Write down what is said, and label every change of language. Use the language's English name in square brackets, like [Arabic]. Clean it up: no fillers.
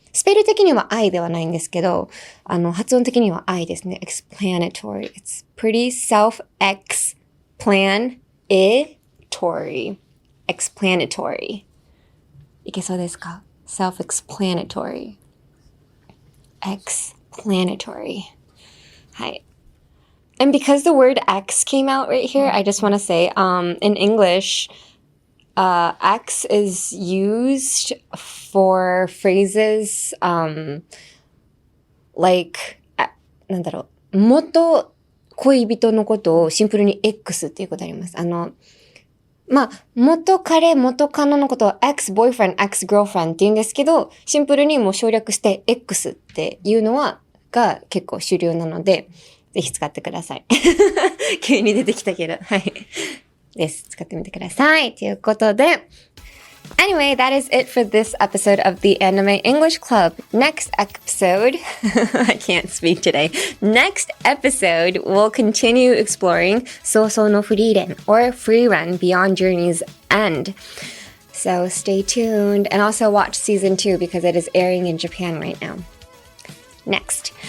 [Japanese] スペル的には I ではないんですけど、発音的には I ですね。 [English] explanatory. It's pretty self-explanatory. [Japanese] いけそうですか？self-explanatory. explanatory. はい。 [English] And because the word X came out right here, I just want to say, in English, X is used for phrases, like, [Japanese] なんだろう、元恋人のことをシンプルに X っていうことあります。元彼、元カノのことを ex-boyfriend, ex-girlfriend って言うんですけど、シンプルにもう省略して X っていうのが結構主流なので、ぜひ使ってください。急に出てきたけど。はい。です。使ってみてください。ということで。 [English] Anyway, that is it for this episode of the Anime English Club. Next episode, I can't speak today. Next episode, we'll continue exploring 葬送のフリーレン or Frieren Beyond Journey's End. So stay tuned and also watch season 2 because it is airing in Japan right now. next.